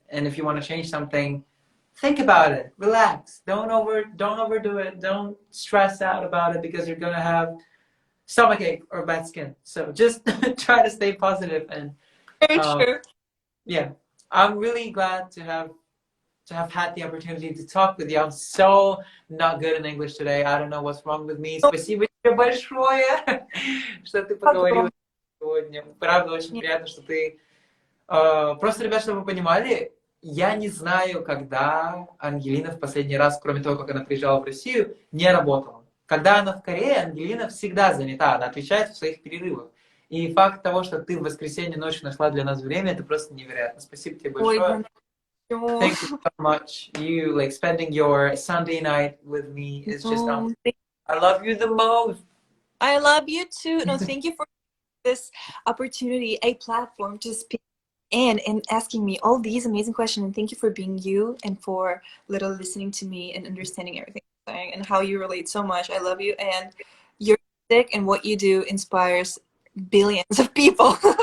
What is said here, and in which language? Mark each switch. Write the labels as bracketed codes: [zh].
[en] And if you want to change something, think about it, relax, don't overdo it, don't stress out about it because you're gonna have stomachache or bad skin. So just try to stay positive and Very um, true. yeah, I'm really glad to have had the opportunity to talk with you. I'm so not good in English today. I don't know what's wrong with me. [ru] Спасибо тебе большое, что ты поговорила сегодня. Правда, очень приятно, что ты... Просто, ребят, чтобы вы понимали, я не знаю, когда Ангелина в последний раз, кроме того, как она приезжала в Россию, не работала. Когда она в Корее, Ангелина всегда занята, она отвечает в своих перерывах. И факт того, что ты в воскресенье ночью нашла для нас время, это просто невероятно. Спасибо тебе Ой, большое. [en] Thank you so much. You like spending your Sunday night with me is just no, I love you the most. I love you too. No, thank you for this opportunity, a platform to speak and asking me all these amazing questions. And thank you for being you and for little listening to me and understanding everything I'm saying and how you relate so much. I love you, and your music and what you do inspires billions of people.